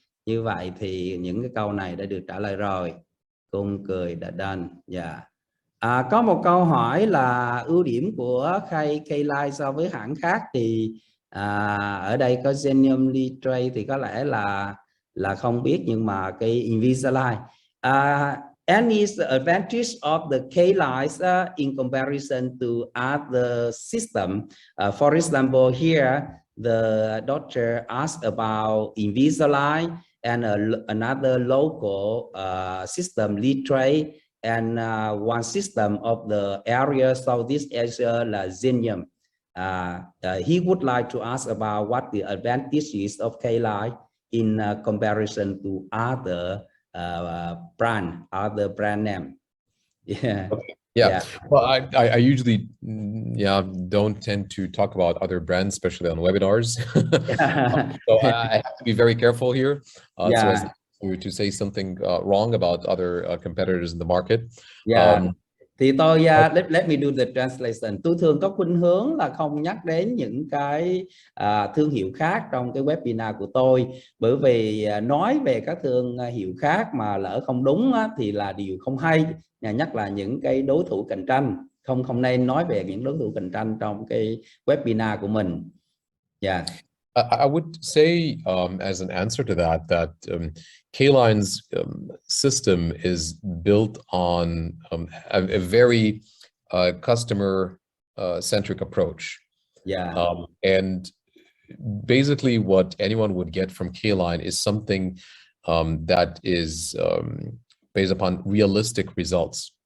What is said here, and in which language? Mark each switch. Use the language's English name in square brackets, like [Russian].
[Vietnamese] Như vậy thì những cái câu này đã được trả lời rồi. Cung cười đã done. Yeah. Có một câu hỏi là ưu điểm của K-Line so với hãng khác, thì ở đây có Xenium Litre thì có lẽ là không biết, nhưng mà cái Invisalign. [English] Any advantage of the K-lines in comparison to other system? For example, here the doctor asked about Invisalign and another local system, Litre, and one system of the area Southeast Asia, là Xenium. He would like to ask about what the advantages of K-line in comparison to other other brand name. Yeah. Okay. Yeah. Well, I usually don't tend to talk about other brands, especially on webinars. So I have to be very careful here, so as to say something wrong about other competitors in the market. [Vietnamese] Thì tôi [English] let me do the translation. [Vietnamese] Tôi thường có khuynh hướng là không nhắc đến những cái thương hiệu khác trong cái webinar của tôi, bởi vì nói về các thương hiệu khác mà lỡ không đúng thì là điều không hay. Nhắc là những cái đối thủ cạnh tranh, không nên nói về những đối thủ cạnh tranh trong cái webinar của mình. [English] Yeah. I would say, as an answer to that K-Line's system is built on a very customer-centric approach. Yeah. And basically what anyone would get from K-Line is something that is based upon realistic results.